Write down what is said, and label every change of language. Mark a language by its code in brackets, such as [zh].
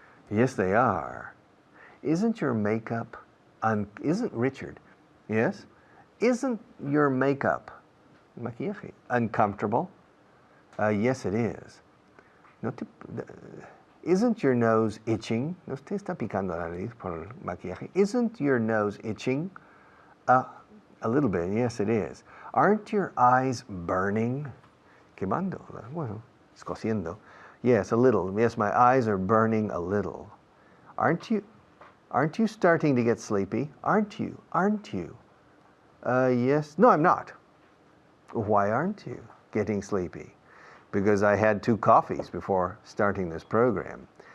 [en] Yes, they are. Isn't your makeup, isn't Richard, yes? Isn't your makeup, maquillaje, uncomfortable? Yes, it is. [es] No te, [en] isn't your nose itching? [es] ¿No te está picando la nariz por el maquillaje? [en] Isn't your nose itching? A little bit, yes, it is. Aren't your eyes burning? [es] Quemando, bueno, escociendo. [en] Yes, a little. Yes, my eyes are burning a little. Aren't you starting to get sleepy? Aren't you? Aren't you? Yes. No, I'm not. Why aren't you getting sleepy? Because I had 2 coffees before starting this program.